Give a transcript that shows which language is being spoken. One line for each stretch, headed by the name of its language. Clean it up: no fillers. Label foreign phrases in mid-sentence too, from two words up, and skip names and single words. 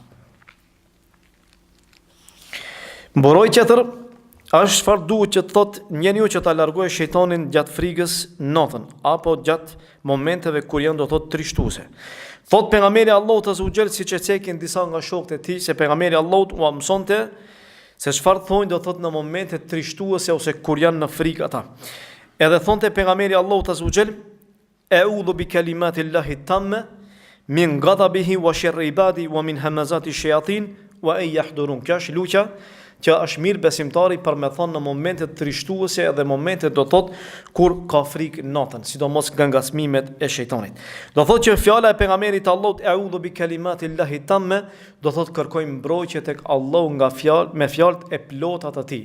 Albanian: Mburoj tjetër është çfarë duhet që të thotë njeriu që ta largojë shejtanin gjatë frigës natën apo gjatë momenteve kur janë do thotë trishtuese. Thot pejgamberi Allahut
Arabic: عز وجل,
Albanian: siç e cekin disa nga shokët e tij, se pejgamberi Allahut u mësonte se çfarë thonë do thot në momente trishtuese ose kur janë në frikë ata. Edhe thonte pejgamberi Allahut
Arabic: عز وجل، أعوذ بكلمات الله التامة من غضبه وشر عباده ومن همزات الشياطين وأن يحضرون.
Albanian: Kjo është luqja që është mirë besimtari për me thonë në momente trishtuese edhe momente do thot kur ka frikë natën, sidomos nga ngacmimet e shejtanit. Do thot që fjala e pejgamberit Allahut
Arabic: أعوذ بكلمات الله التامة
Albanian: do thot kërkojmë mbrojtje tek Allahu nga me fjalët e plota të tij.